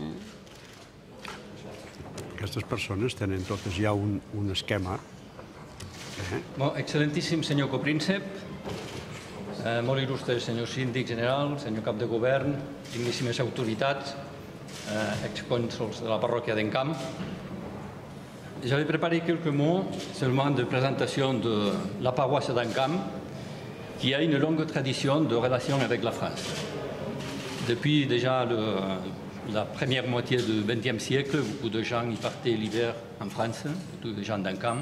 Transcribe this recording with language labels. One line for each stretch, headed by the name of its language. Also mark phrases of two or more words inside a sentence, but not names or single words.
Catalan: Aquestes persones tenen totes ja un esquema. Excel·lentíssim senyor copríncep, molt il·lustre senyor síndic general, senyor cap de govern, digníssimes autoritats, excònsols de la parròquia d'Encamp.
French: J'avais préparé quelques mots seulement de présentation de la paroisse d'Encamp, qui a une longue tradition de relations avec la France. Depuis déjà la première moitié du XXe siècle, beaucoup de gens y partaient l'hiver en France, tous les gens d'Encamp.